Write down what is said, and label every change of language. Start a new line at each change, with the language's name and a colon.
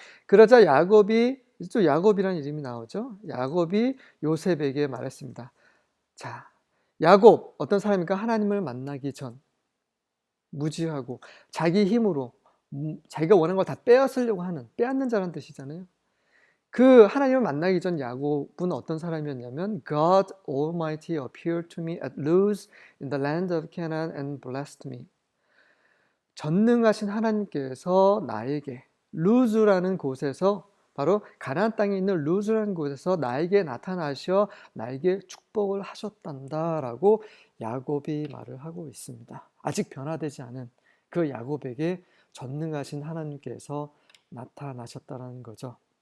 Korean: 그러자 야곱이, 또 야곱이라는 이름이 나오죠. 야곱이 요셉에게 말했습니다. 자, 야곱 어떤 사람입니까? 하나님을 만나기 전 무지하고 자기 힘으로 자기가 원하는 걸 다 빼앗으려고 하는, 빼앗는 자라는 뜻이잖아요. 그 하나님을 만나기 전 야곱은 어떤 사람이었냐면
English: God Almighty appeared to me at Luz in the land of Canaan and blessed me.
Korean: 전능하신 하나님께서 나에게 루즈라는 곳에서, 바로 가나안 땅에 있는 루즈라는 곳에서 나에게 나타나셔 나에게 축복을 하셨단다라고 야곱이 말을 하고 있습니다. 아직 변화되지 않은 그 야곱에게 전능하신 하나님께서 나타나셨다는 거죠.